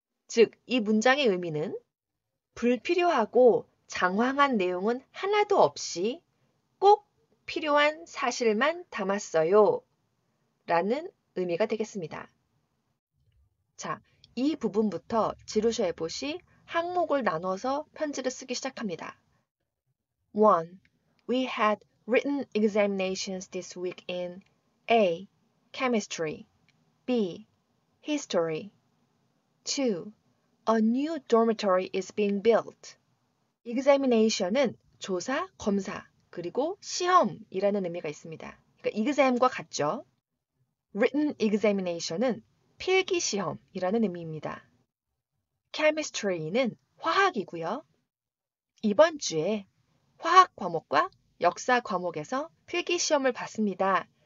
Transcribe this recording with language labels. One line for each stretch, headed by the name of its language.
Korean: 즉, 이 문장의 의미는 불필요하고 장황한 내용은 하나도 없이 꼭 필요한 사실만 담았어요. 라는 의미가 되겠습니다. 자, 이 부분부터 지루셔 해보시 항목을 나눠서 편지를 쓰기 시작합니다.
English: 1. We had written examinations this week in A. Chemistry, B. History. 2. A new dormitory is being built.
Korean: examination은 조사, 검사, 그리고 시험이라는 의미가 있습니다. 그러니까 exam과 같죠?
English: written examination
Korean: 은 필기 시험이라는 의미입니다. chemistry는 화학이고요. 이번 주에 화학 과목과 역사 과목에서 필기 시험을 봤습니다.